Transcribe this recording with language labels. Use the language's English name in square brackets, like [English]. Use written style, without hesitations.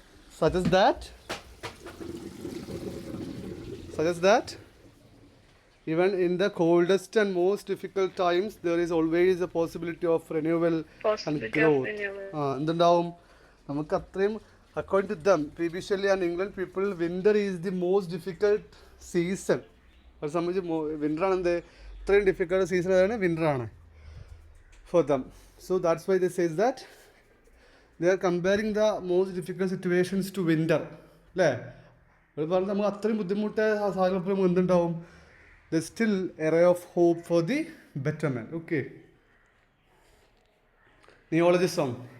[English] Suggest that even in the coldest and most difficult times there is always a possibility of renewal and growth. [Malayalam] എന്തുണ്ടാവും നമുക്ക് അത്രയും? [English] According to them, [Malayalam] P.B. [English] Shelley and England people, winter is the most difficult season. [Malayalam] അത് സംബന്ധിച്ച് winter ആണ് എന്ത് ഇത്രയും difficult season ആണ്, winter ആണ് [English] for them. So that's why they says that they are comparing the most difficult situations to winter. [Malayalam] അല്ലേ? അവർ പറഞ്ഞാൽ നമുക്ക് അത്രയും ബുദ്ധിമുട്ട് ആ സാഹചര്യത്തിൽ എന്തുണ്ടാവും? [English] There's still a ray of hope for the betterment. Okay. Neologism.